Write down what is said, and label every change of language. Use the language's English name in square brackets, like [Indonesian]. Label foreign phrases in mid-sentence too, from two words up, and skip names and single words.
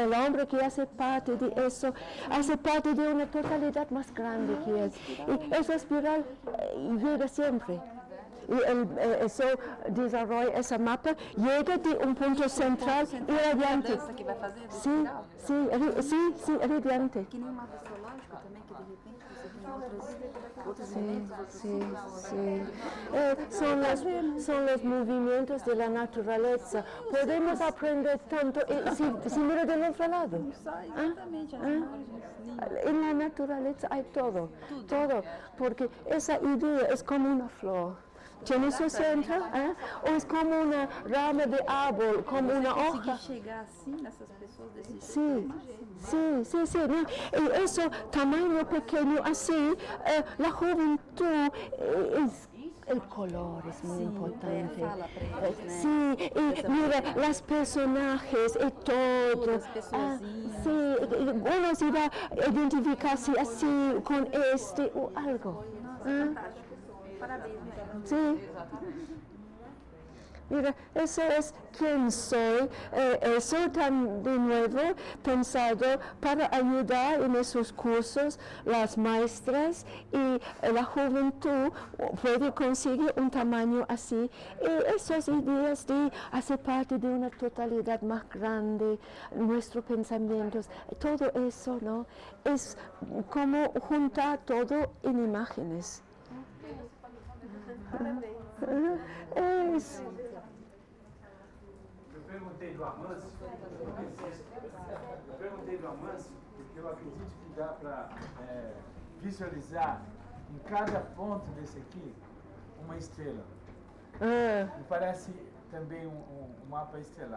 [Spanish] El hombre que hace parte de eso, hace parte de una totalidad más grande que él. Y esa espiral llega siempre. Y eso desarrolla ese mapa, llega de un punto central irradiante. Sí, irradiante. [Portuguese] Que nem um mapa astrológico também, que de repente você tem outros elementos. [Spanish] Son los movimientos de la naturaleza. Podemos aprender tanto si mira del otro lado. [Portuguese] Exatamente, as imagens. [Spanish] En la naturaleza hay todo, porque esa idea es como una flor. Tiene su centro, o es como una rama de árbol, como una hoja. [Portuguese] Conseguir chegar assim nessas pessoas desse jeito. [Spanish] Sí. ¿no? Y eso, tamaño pequeño así, la juventud el color es muy importante. [Portuguese] Fala para eles, né? [Spanish] Sí, y mira, los personajes y todo. [Portuguese] As pessoazinhas. [Spanish] Sí, uno se va a identificarse así con este o algo. [Portuguese] Parabéns, né? [Spanish] Sí. Mira, eso es quién soy. Eso tan de nuevo pensado para ayudar en esos cursos las maestras y la juventud puede conseguir un tamaño así. Y esas ideas de hacer parte de una totalidad más grande, nuestros pensamientos, todo eso, ¿no? Es como juntar todo en imágenes. Es... [Portuguese] Eu perguntei do Amâncio porque eu acredito que dá para visualizar em cada ponto desse aqui uma estrela. E parece também um mapa estelar.